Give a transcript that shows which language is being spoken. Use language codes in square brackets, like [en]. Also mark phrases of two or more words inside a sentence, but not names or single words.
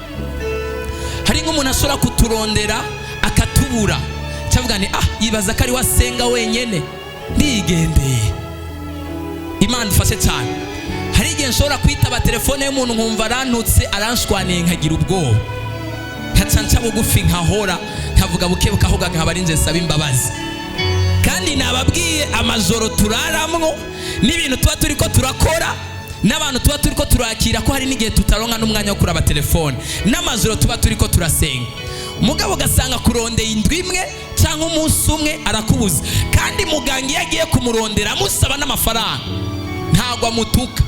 [rn] Hari nk'umuntu ashobora kuturondera akatubura, cyavuga ni yibaza ko ari wasenga wenyene ndigendeye. Imana idufashe cyane. Hari igihe nshobora kwitaba telefone y'umuntu nkumva arantutse, aranshwaniye, nkagira ubwoba, nkacanca bugufi, nkahora, nkavuga bukebuka ahubwo nkaba ari nje nsaba imbabazi. Kandi nababwiye amajoro turaramwo n'ibintu tuba turiko turakora n'abantu tuba turiko turakira ko hari n'igihe tutaronka n'umwanya wo kuraba telefone, n'amajoro tuba turiko turasenga. Umugabo gasanga kurondeye indwi imwe cyangwa umunsi umwe arakubuza, kandi muganga iyo agiye kumurondera amusaba n'amafaranga ntabwo amutuka.